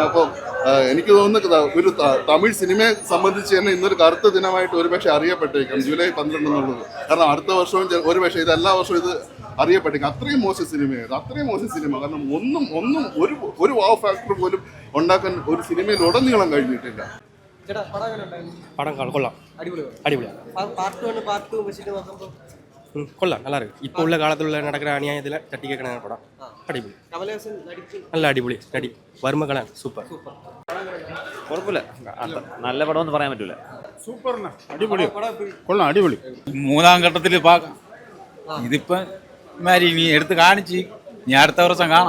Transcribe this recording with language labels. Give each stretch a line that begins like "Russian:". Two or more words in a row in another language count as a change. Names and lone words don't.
Malayalam: അപ്പോൾ എനിക്ക് തോന്നുന്നു ഒരു തമിഴ് സിനിമയെ സംബന്ധിച്ച് തന്നെ ഇന്നൊരു കറുത്ത ദിനമായിട്ട് ഒരുപക്ഷെ അറിയപ്പെട്ടേക്കാം ജൂലൈ 12 എന്നുള്ളത്. കാരണം അടുത്ത വർഷവും ഒരുപക്ഷെ ഇത് എല്ലാ വർഷവും ഇത് അറിയപ്പെട്ടേക്കാം. അത്രയും മോശം സിനിമയായിരുന്നു, അത്രയും മോശം സിനിമ. കാരണം ഒന്നും ഒരു
English: wow factor
Malayalam: പോലും ഉണ്ടാക്കാൻ ഒരു സിനിമയിൽ ഉടനീളം കഴിഞ്ഞിട്ടില്ല.
Tamil: படம் கொள்ளலாம் அடிபொலியா கொள்ளலாம் நல்லா இருக்கு. இப்போ உள்ள காலத்தில் உள்ள நடக்கிற அநியாயத்தில் தட்டி கேட்கற படம் அடிபொலி.
Malayalam: നല്ല അടിപൊളി നടി വർമ്മ സൂപ്പർ കുഴപ്പമില്ല, നല്ല പടം എന്ന് പറയാൻ പറ്റൂല. സൂപ്പറിന് അടിപൊളി കൊള്ളാം, അടിപൊളി. മൂന്നാം ഘട്ടത്തിൽ പാക്കാം. ഇതിപ്പം ഇനി എടുത്ത് കാണിച്ച് ഇനി അടുത്ത വർഷം കാണാം.